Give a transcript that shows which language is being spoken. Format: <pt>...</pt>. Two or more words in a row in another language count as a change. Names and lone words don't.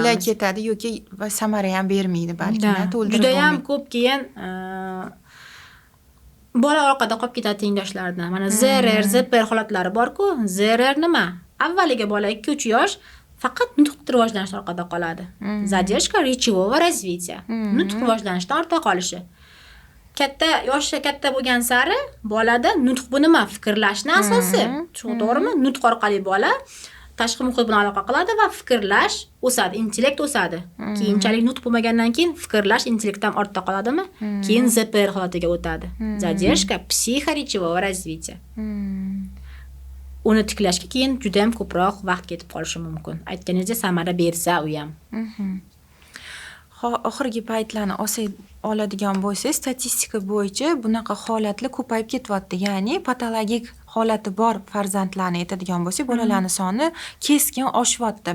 <uz>Yillar ketadi yoki samara ham bermaydi balki, to'ldirib. Juda ham ko'p keyin bola orqada qolib ketadi tengdoshlardan. Mana ZRR, ZPR holatlari bor-ku. ZRR nima? Avvaliga bola 2-3 yosh faqat nutq rivojlanishdan orqada qoladi.</uz> <ru>Задержка речевого развития.</ru> <uz>Nutq rivojlanishdan ortda qolishi. Yoshi katta bo'lgan sari bolada nutq bu nima? Fikrlashning asosi. To'g'rimi? Nutq orqali bola tashqi muhit bilan aloqa qiladi va fikrlash o'sadi, intellekt o'sadi. Keyinchalik nutq bo'lmagandan keyin fikrlash intellektdan ortda qoladimi? Keyin ZPR holatiga o'tadi.</uz> <ru>Задержка психоречевого развития.</ru> <uz>Uni tiklashga keyin juda ham ko'proq vaqt ketib qolishi mumkin. Aytganingizdek, samara bersa u ham. Oxirgi paytlarni oladigan bo'lsangiz, statistika bo'yicha bunaqa holatlar ko'payib ketyapti. Ya'ni patologik holati bor farzandlarni aytadigan bo'lsak, bolalarning soni keskin oshyapti.</uz>